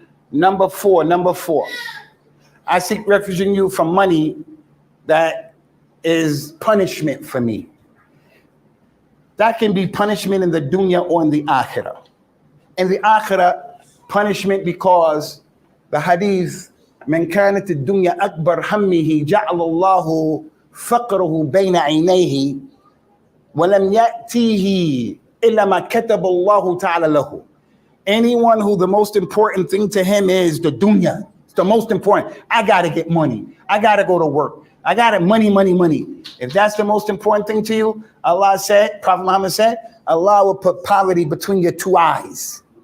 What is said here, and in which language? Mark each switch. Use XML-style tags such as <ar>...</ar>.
<en>Number four. I seek refuge in you from money that is punishment for me. That can be punishment in the dunya or in the akhirah. In the akhirah, punishment because the hadith,</en> <ar>من كانت الدنيا أكبر همه جعل الله فقره بين عينيه ولم يأتيه إلا ما كتب الله تعالى له.</ar> <en>Anyone who the most important thing to him is the dunya. It's the most important. I got to get money. I got to go to work. I got to money. If that's the most important thing to you, Allah said, Prophet Muhammad said, Allah will put poverty between your two eyes.</en>